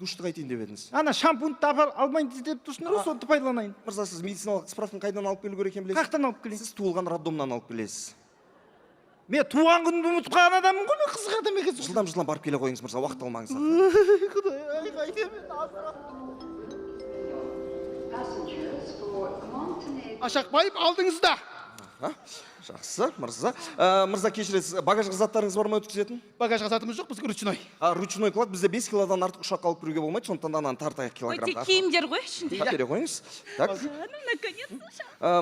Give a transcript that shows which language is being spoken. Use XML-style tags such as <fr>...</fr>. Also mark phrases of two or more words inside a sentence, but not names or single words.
<kk>душты қайтейін деп едіңіз. Ана шампуньды алмайын деп тұрсыңдар ғой, соны пайдаланайын. Мырза, сіз медициналық справканы қайдан алып келу керек екенін білесіз? Қақтан алып келейін? Сіз туылған роддомнан алып келесіз. Мен туған күнді ұмытып қалған адаммын ғой, мен қызық адам екенсің. Жылдам барып келе қойыңыз мырза, уақыт алмаңыз. Құдай, қайтемін.</kk> <en>Passengers for Montenegro.</en> <kk>Ашақбаев алдыңызда. Жақсы, мырза. Мырза, кешіресіз, багажға заттарыңыз бар ма өткізетін? Багажға затымыз жоқ, бізге ручной.</kk> <ru>Ручной клад,</ru> <kk>бізде 5 килодан артық ұшаққа алып кіруге болмайды, сондықтан ананы тартайық Ой, тек килограммға. киімдер ғой ішінде. Бере қойыңыз. Так.</kk> <ru>Наконец-то.</ru>